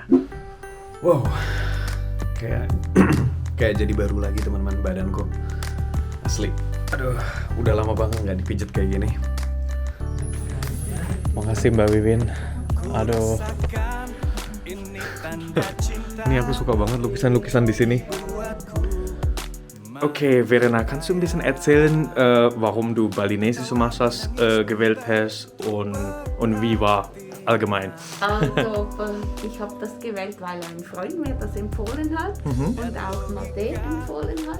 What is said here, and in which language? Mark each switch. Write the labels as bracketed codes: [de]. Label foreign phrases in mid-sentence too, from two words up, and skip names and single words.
[id] Wow, kayak jadi baru lagi teman-teman badanku, asli. Aduh, udah lama banget nggak dipijet kayak gini. Makasih Mbak Wiwin. Aduh, ini aku suka banget lukisan-lukisan di sini. [de] Okay, Verena, kannst du ein bisschen erzählen, warum du balinesische Massage gewählt hast und wie war allgemein? Also, ich habe das gewählt, weil ein Freund mir das empfohlen hat und auch Made empfohlen hat.